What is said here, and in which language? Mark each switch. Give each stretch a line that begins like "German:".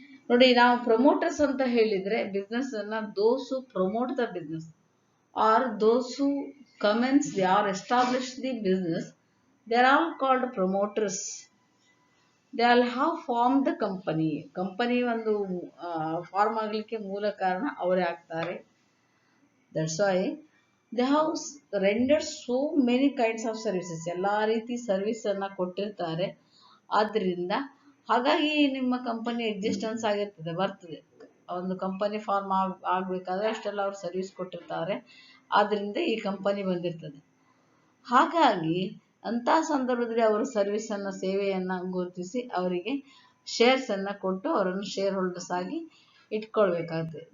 Kannada: ನೋಡಿ, ನಾವು ಪ್ರಮೋಟರ್ಸ್ ಅಂತ ಹೇಳಿದ್ರೆ ಬಿಸ್ನೆಸ್ ಅನ್ನ
English: those who promote the business or those who commence or establish the business, they are all called promoters. They all have formed the company.
Kannada: Company ಒಂದು form ಆಗಲಿಕ್ಕೆ ಮೂಲ ಕಾರಣ ಅವರೇ ಆಗ್ತಾರೆ.
English: That's why they have rendered so many kinds of services.
Kannada: ಎಲ್ಲಾ ರೀತಿ service ಅನ್ನ ಕೊಟ್ಟಿರ್ತಾರೆ. ಆದ್ರಿಂದ ಹಾಗಾಗಿ ನಿಮ್ಮ ಕಂಪನಿ ಎಕ್ಸಿಸ್ಟೆನ್ಸ್ ಆಗಿರ್ತದೆ, ಬರ್ತದೆ. ಒಂದು ಕಂಪನಿ ಫಾರ್ಮ್ ಆಗ್ಬೇಕಾದ್ರೆ ಅಷ್ಟೆಲ್ಲ ಅವ್ರು ಸರ್ವಿಸ್ ಕೊಟ್ಟಿರ್ತಾರೆ. ಆದ್ರಿಂದ ಈ ಕಂಪನಿ ಬಂದಿರ್ತದೆ. ಹಾಗಾಗಿ ಅಂತ ಸಂದರ್ಭದಲ್ಲಿ ಅವರ ಸರ್ವಿಸ್ ಅನ್ನ, ಸೇವೆಯನ್ನ ಗುರುತಿಸಿ ಅವರಿಗೆ ಶೇರ್ಸ್ ಅನ್ನ ಕೊಟ್ಟು ಅವರನ್ನು ಶೇರ್ ಹೋಲ್ಡರ್ಸ್ ಆಗಿ ಇಟ್ಕೊಳ್ಬೇಕಾಗ್ತದೆ.